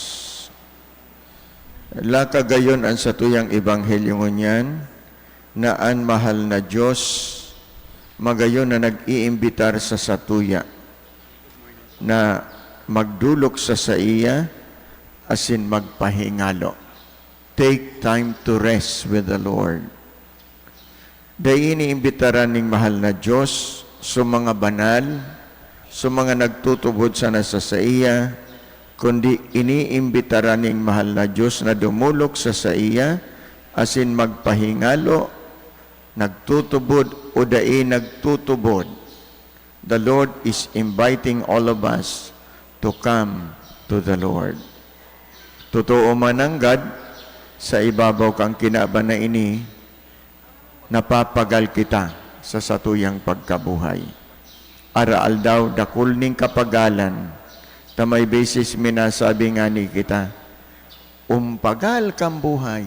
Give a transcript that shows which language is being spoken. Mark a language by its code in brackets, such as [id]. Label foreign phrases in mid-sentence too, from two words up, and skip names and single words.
[bik] Laka gayon ang satuyang ebanghelyo ngunyan, na ang mahal na Diyos, magayon na nag-iimbitar sa satuya, na magdulok sa iya, asin magpahingalo. [en] Take time to rest with the Lord. [bik] Dahil iniimbitaran ng mahal na Diyos, sa mga banal, sa mga nagtutubod sa iya, kundi iniimbitaran ng mahal na Diyos na dumulok sa iya, asin magpahingalo, nagtutubod o dai nagtutubod. [en] The Lord is inviting all of us to come to the Lord. [bik] Totoo man ang God, sa ibabaw kang kinaban na ini, napapagal kita sa satuyang pagkabuhay. Araal daw, dakul ning kapagalan, ta may basis minasabi nga ni kita, umpagal kang buhay.